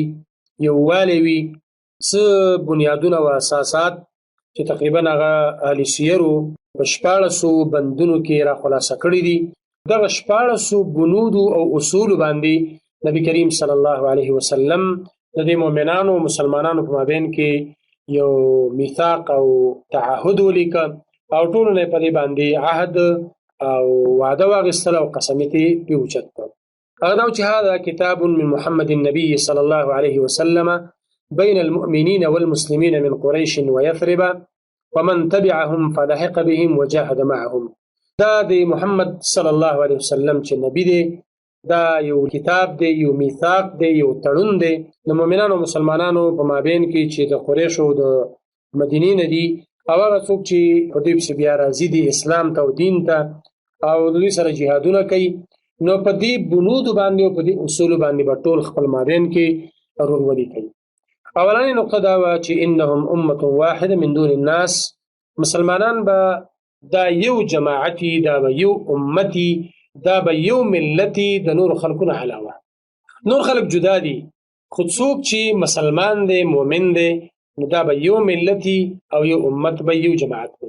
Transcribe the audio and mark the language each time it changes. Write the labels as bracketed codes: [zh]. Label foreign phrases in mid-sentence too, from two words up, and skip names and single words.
[ps] یووالی وي، څه بنیادونه او اساسات چې تقریبا هغه اهل سیرو په 1400 بندونو کې را خلاصه کړي دي، دغه 1400 بنودو او اصولو باندې نبي کریم [ar] صلی الله علیه وسلم [ps] د دې مؤمنانو او مسلمانانو په مابین کې یو میثاق او تعهد ولیکه او ټولو نه په دې باندې عهد او وعده واخیستل او قسم یې پرې اوچت کړ. هغه دا چې [ar] هذا کتاب من محمد النبي صلی الله علیه وسلم بين المؤمنين والمسلمين من قريش ويثرب ومن تبعهم فلحق بهم وجاهد معهم. [ps] دا د محمد [ar] صلی الله علیه وسلم [ps] چې نبی دی، دا یو کتاب دی، یو میثاق دی، یو تړون دی د مؤمنانو او مسلمانانو په مابین کې چې د قریشو د مدینې نه دي او هغه څوک چې په دوی پسې بیا راځي دي اسلام ته او دین ته او د دوی سره جهادونه کوي، نو په دې بنودو باندې او په دې اصولو باندې به ټول خپل مابین کې ورورولي کوي. اولاني نقطه دا وه چې [ar] انهم امة واحده من دون الناس، [ps] مسلمانان به دا یو جماعتي، دا به یو امتي، دا به یو ملتي د نور خلقونه علاوه. نور خلق جدا دي، خو څوک چې مسلمان دی، مؤمن دی، نو دا به یو ملتي او یو امت به یو جماعت دی.